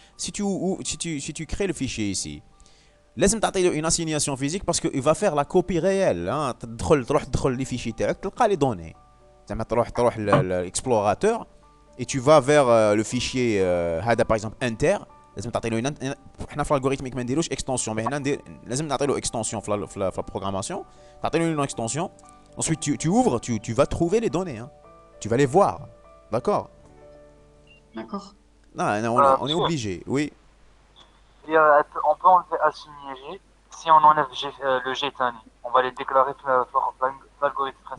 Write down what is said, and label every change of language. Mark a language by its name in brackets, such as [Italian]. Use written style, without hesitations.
[French] Si tu crées le fichier ici, [Arabic] لازم تعطي [French] une assignation physique parce qu'il va faire la copie réelle. [Arabic] تدخل [French] les fichiers تاعك تلقى les données. [Arabic] زعما تروح [French] l'explorateur et tu vas vers le fichier هذا par exemple inter. [Arabic] لازم تعطي له حنا في الالغوريثميك ما نديروش اكستنسيون، مي هنا لازم نعطي له اكستنسيون في لا بروغراماسيون، تعطي له [French] une extension. Ensuite tu ouvres, tu vas trouver les données, hein. Tu vas les voir. D'accord? D'accord. Non, on est obligé, oui. On peut enlever assigner G si on enlève le G tani. On va les déclarer l'algorithme principal.